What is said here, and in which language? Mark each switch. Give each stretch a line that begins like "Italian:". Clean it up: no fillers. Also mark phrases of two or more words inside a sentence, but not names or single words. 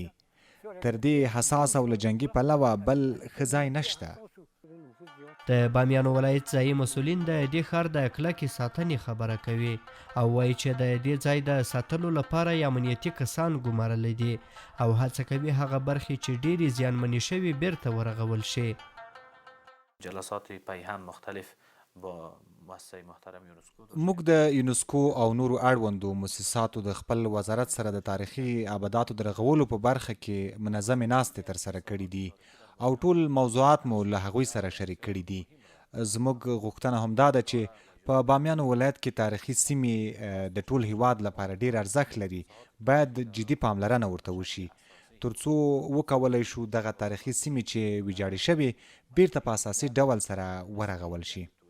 Pashto: تر دې حساس او له جنګي پلوه بل ښه ځای نشته. د بامیانو ولایت ځایي مسؤلین د دې ښار د کلکې ساتنې خبره کوي او وایي چې د دې ځای د ساتلو لپاره یې امنیتي کسان ګمارلی دي او هڅه کوي هغه برخې چې ډیرې زیانمنې شوي بیرته ورغول شي.
Persian: جلسات پیهن مختلف با مؤسسه محترم یونسکو
Pashto: موږ د یونسکو او نورو اړوندو مؤسساتو د خپل وزارت سره د تاریخي ابداتو د رغولو په برخه کې منظمې ناستې ترسره کړي دي او ټول موضوعات مو له هغوی سره شریک کړي دي. زموږ غوښتنه همدا ده چې په بامیانو ولایت کې تاریخي سیمې د ټول هیواد لپاره ډیر ارزښت لري، باید جدي پاملرنه ورته وشي ترڅو وکولی شو دغه تاریخي سیمې چې ویجاړې شوې بیرته په اساسي ډول سره ورغول شي.